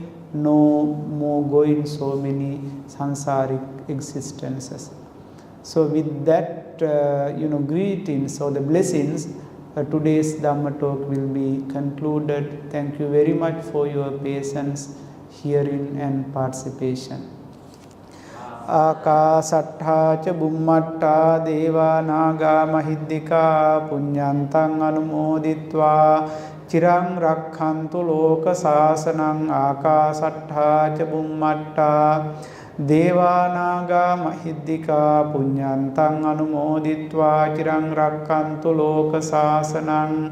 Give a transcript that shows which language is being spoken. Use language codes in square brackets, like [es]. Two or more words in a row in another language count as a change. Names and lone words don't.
[en] No more going so many sansaric existences. So with that, greetings or the blessings, today's Dhamma talk will be concluded. Thank you very much for your patience, hearing and participation. [pi] Akasattha ca bummatta deva naga mahiddhika punyantang anumoditva chirang rakkhantu loka sasanang. Akasattha ca bummatta deva naga mahiddhika punyantang anumoditva chirang rakkhantu loka sasanang.